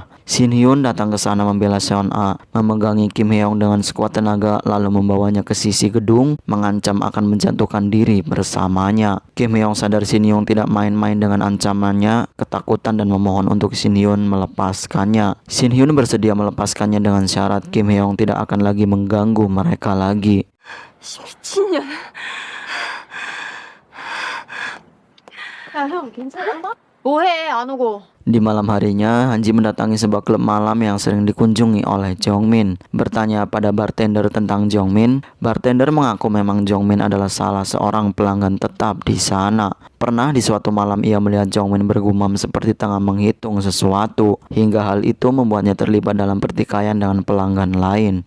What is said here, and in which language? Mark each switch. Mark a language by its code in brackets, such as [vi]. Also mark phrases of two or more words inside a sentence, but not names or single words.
[id] Shin Hyun datang ke sana membela Seon A, memegangi Kim Hyeong dengan sekuat tenaga lalu membawanya ke sisi gedung, mengancam akan menjatuhkan diri bersamanya. Kim Hyeong sadar Shin Hyun tidak main-main dengan ancamannya, ketakutan dan memohon untuk Shin Hyun melepaskannya. Shin Hyun bersedia melepaskannya dengan syarat Kim Hyeong tidak akan lagi mengganggu mereka lagi. [ko] 미친년. 야, 형 괜찮아? 뭐해 안 오고? [id] Di malam harinya, Hanji mendatangi sebuah klub malam yang sering dikunjungi oleh Jongmin. Bertanya pada bartender tentang Jongmin, bartender mengaku memang Jongmin adalah salah seorang pelanggan tetap di sana. Pernah di suatu malam ia melihat Jongmin bergumam seperti tengah menghitung sesuatu, hingga hal itu membuatnya terlibat dalam pertikaian dengan pelanggan lain.